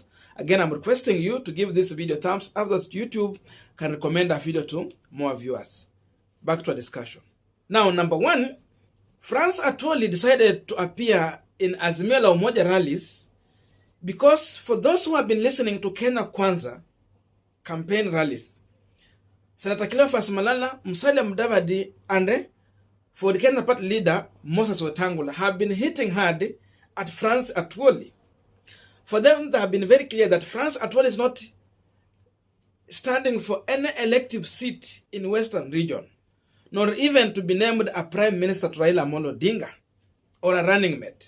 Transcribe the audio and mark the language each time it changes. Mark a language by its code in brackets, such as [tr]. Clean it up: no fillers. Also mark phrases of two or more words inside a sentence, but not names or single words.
[en] Again, I'm requesting you to give this video thumbs up so that YouTube can recommend a video to more viewers. Back to our discussion. Now, number 1, France Atwoli decided to appear in Azimio la Umoja rallies because for those who have been listening to Kenya Kwanza campaign rallies, Senator Cleophas Malala, Musalia Mudavadi, and for the Kenya party leader Moses Wetangula have been hitting hard at France Atwoli. For them, they have been very clear that France Atwoli is not standing for any elective seat in Western region, nor even to be named a prime minister to Raila Amolo Odinga or a running mate.